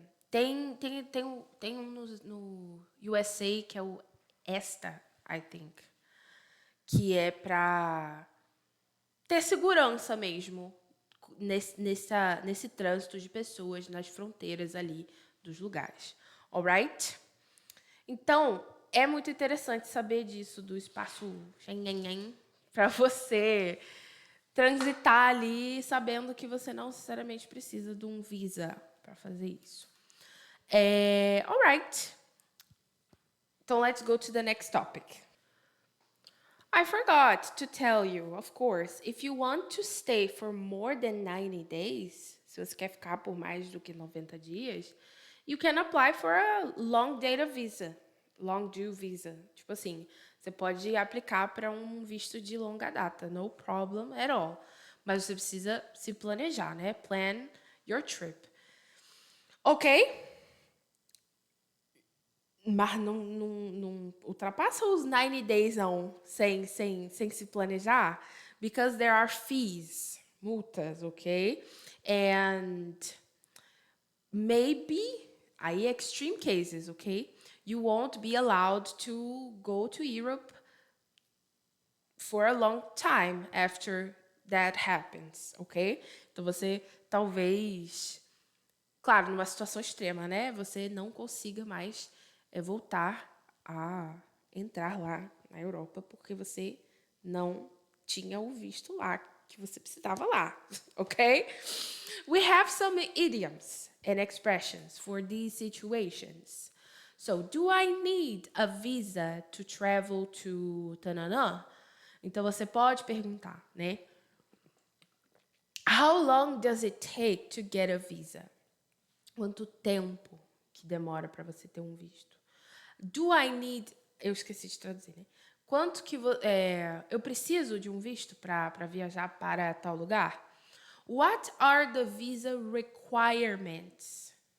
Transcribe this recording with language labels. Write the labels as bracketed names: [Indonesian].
[Portuguese] Tem um no USA que é o ESTA, [English] I think, [Portuguese] que é para ter segurança mesmo nesse trânsito de pessoas nas fronteiras ali dos lugares. [English] Alright? [Portuguese] Então, é muito interessante saber disso, do espaço Schengen, para você transitar ali sabendo que você não necessariamente precisa de um visa para fazer isso. [English] Alright. [Portuguese] Então, [English] let's go to the next topic. I forgot to tell you, of course, if you want to stay for more than 90 days, [Portuguese] se você quer ficar por mais do que 90 dias, [English] you can apply for a long data visa, long due visa. [Portuguese] Tipo assim, você pode aplicar para um visto de longa data, [English] no problem at all. [Portuguese] Mas você precisa se planejar, né? [English] Plan your trip. [Portuguese] Ok? Mas não ultrapassa os [English] 90 days [Portuguese] não, sem se planejar, [English] because there are fees, [Portuguese] multas, ok? [English] And maybe, aí extreme cases, ok? You won't be allowed to go to Europe for a long time after that happens, ok? [Portuguese] Então você talvez, claro, numa situação extrema, né? Você não consiga mais voltar a entrar lá na Europa porque você não tinha o visto lá que você precisava lá, ok? [English] We have some idioms and expressions for these situations. So, do I need a visa to travel to Tananã? [Portuguese] Então você pode perguntar, né? [English] How long does it take to get a visa? [Portuguese] Quanto tempo que demora para você ter um visto? [English] Do I need... [Portuguese] Eu esqueci de traduzir, né? Quanto que eu preciso de um visto para viajar para tal lugar? [English] What are the visa requirements?